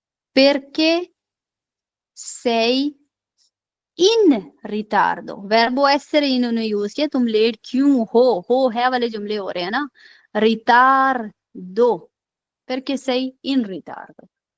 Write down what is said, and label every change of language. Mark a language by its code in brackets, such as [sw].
[it] perché sei in ritardo, verbo essere [hi] इन्होंने use किया। तुम लेट क्यों हो है वाले जुमले हो रहे हैं ना। [it] ritardo, perché sei in ritardo।